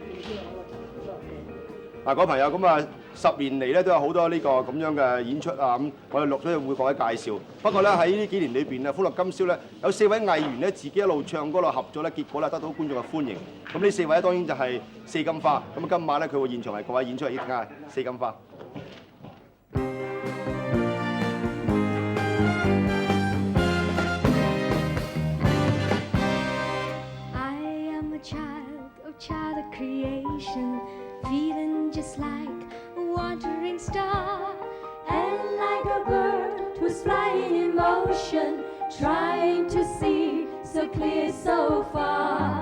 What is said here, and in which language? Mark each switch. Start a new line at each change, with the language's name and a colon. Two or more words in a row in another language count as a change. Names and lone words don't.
Cantonese: 嗱，各位朋友，咁啊10年嚟咧都有好多呢個咁樣嘅演出啊，咁我哋陸續會各位介紹。不過咧喺呢幾年裏邊啊，歡樂今宵咧有4位藝員咧自己一路唱歌一路合作咧，結果咧得到觀眾嘅歡迎。咁呢4位當然就係四金花。咁今晚咧佢會現場為各位演出，依家四金花。
English: Child of creation, feeling just like a wandering star, and like a bird who's flying in motion, trying to see so clear so far.